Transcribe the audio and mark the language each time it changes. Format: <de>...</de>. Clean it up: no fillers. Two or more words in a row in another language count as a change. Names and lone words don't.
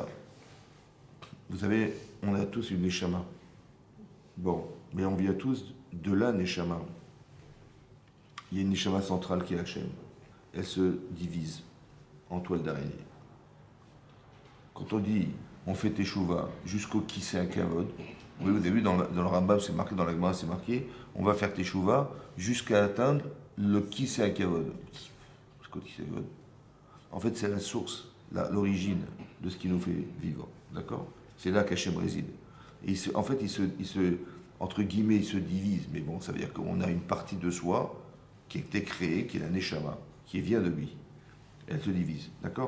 <fr>Vous savez, on a tous une neshama. Bon, mais on vient tous de la neshama. Il y a une neshama centrale qui est Hachem. Elle se divise en toile d'araignée. Quand on dit on fait teshuva jusqu'au</fr> <he>כסא הכבוד,</he> <fr>oui, vous avez vu dans le Rambam, c'est marqué, dans la Gemara, c'est marqué, on va faire teshuva jusqu'à atteindre le</fr> <he>כסא הכבוד. Jusqu'au כסא הכבוד.</he> <fr>En fait, c'est la source, l'origine de ce qui nous fait vivre. D'accord? C'est là qu'Hachem réside. Et en fait, entre guillemets, il se divise. Mais bon, ça veut dire qu'on a une partie de soi qui a été créée, qui est la neshama, qui vient de lui. Elle se divise. D'accord?</fr>